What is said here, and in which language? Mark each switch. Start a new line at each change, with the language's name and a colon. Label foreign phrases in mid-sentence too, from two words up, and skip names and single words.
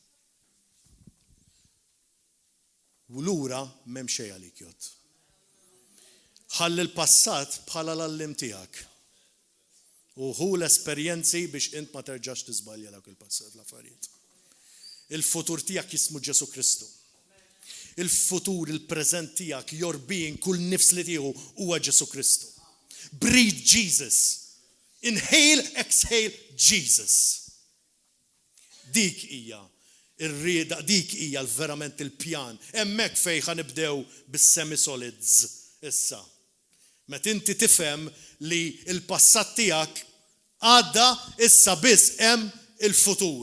Maltese: U lura m'hemm xejn għalik jgħod. Ħalli l-passat bħala l-allim tiegħek. U hu l-esperjenzi biex int ma terġax tiżbalja dak il-passat l-affarijiet. Il-futur tiegħek jismu Ġesu Kristu. Il-futur, il-preżent tiegħek,
English: your being,
Maltese: kull nifs li tieħu huwa Ġesu Kristu.
English: Breathe Jesus. Inhale, exhale Jesus.
Maltese: Dik hija ir-rieda, dik hija verament il-pjan. Hemmhekk fejn ħanibdew bis-semi-solids issa. Meta inti tifhem li l-passat tiegħek għadda issa biss hemm il-futur.